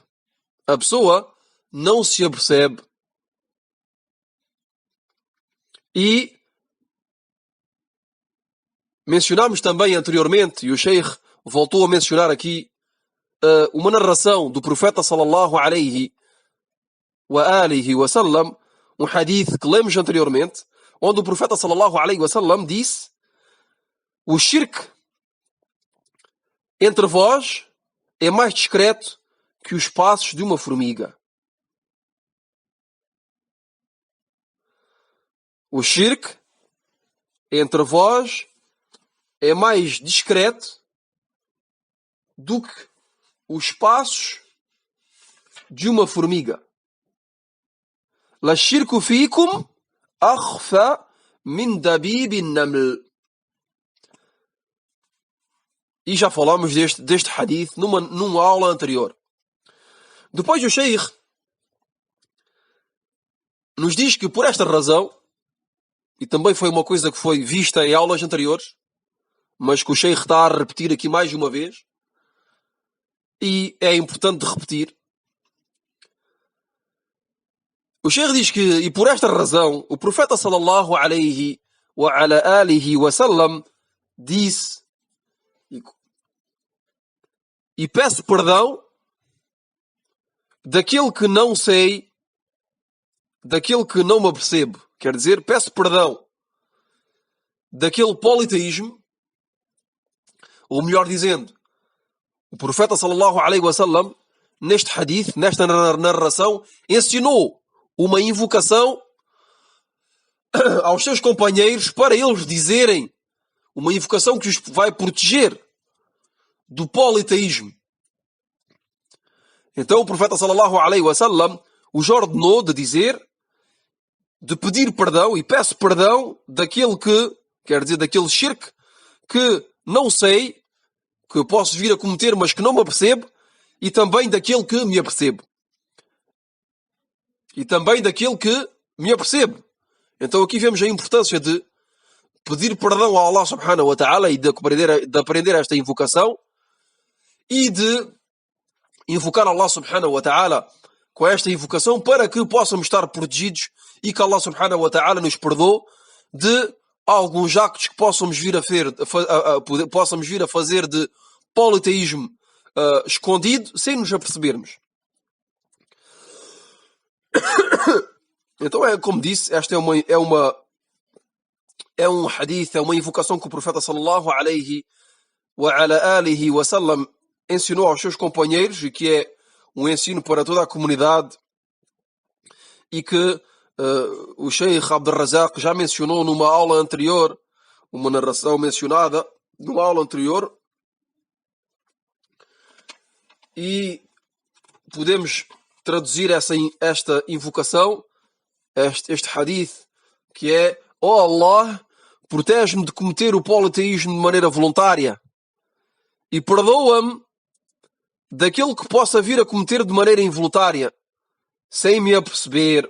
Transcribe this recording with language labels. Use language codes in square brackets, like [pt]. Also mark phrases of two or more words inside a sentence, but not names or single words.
[pt] A pessoa não se apercebe. E mencionámos também anteriormente, e o Sheikh voltou a mencionar aqui, uma narração do profeta [ar] صلى الله عليه وعلى آله وسلم, [pt] um hadith que lemos anteriormente, onde o profeta [ar] صلى الله عليه وسلم [pt] disse: o shirk entre vós é mais discreto que os passos de uma formiga. O shirk entre vós é mais discreto do que os passos de uma formiga. [ar] لا شرك فيكم أخفى من دبيب نمل. [pt] E já falámos deste hadith numa aula anterior. Depois o Sheikh nos diz que por esta razão, e também foi uma coisa que foi vista em aulas anteriores, mas que o Sheikh está a repetir aqui mais de uma vez, e é importante repetir. O Sheikh diz que, e por esta razão, o profeta [ar] صلى الله عليه وعلى على آله وسلم [pt] disse, e peço perdão daquilo que não sei, daquilo que não me apercebo. Quer dizer, peço perdão daquele politeísmo, ou melhor dizendo, o profeta [ar] صلى الله عليه وسلم, [pt] neste hadith, nesta narração, ensinou uma invocação aos seus companheiros para eles dizerem, uma invocação que os vai proteger do politeísmo. Então o profeta [ar] صلى الله عليه وسلم [pt] os ordenou de dizer, de pedir perdão, e peço perdão daquele que, quer dizer, daquele shirk que não sei, que eu posso vir a cometer, mas que não me apercebo, e também daquele que me apercebo. E também daquele que me apercebo. Então aqui vemos a importância de pedir perdão a Allah [ar] سبحانه وتعالى [pt] e de aprender esta invocação e de invocar Allah [ar] سبحانه وتعالى [pt] com esta invocação para que possamos estar protegidos e que Allah [ar] سبحانه وتعالى [pt] nos perdoe de alguns actos que possamos vir a fazer de politeísmo escondido sem nos apercebermos. Então como disse, esta é um hadith, é uma invocação que o profeta [ar] صلى الله عليه وعلى على آله وسلم [pt] ensinou aos seus companheiros e que é um ensino para toda a comunidade e que o Sheikh Abdul Razak já mencionou numa aula anterior, uma narração mencionada numa aula anterior, e podemos traduzir esta invocação, este hadith, que é: ó Allah, protege-me de cometer o politeísmo de maneira voluntária e perdoa-me daquilo que possa vir a cometer de maneira involuntária, sem me aperceber.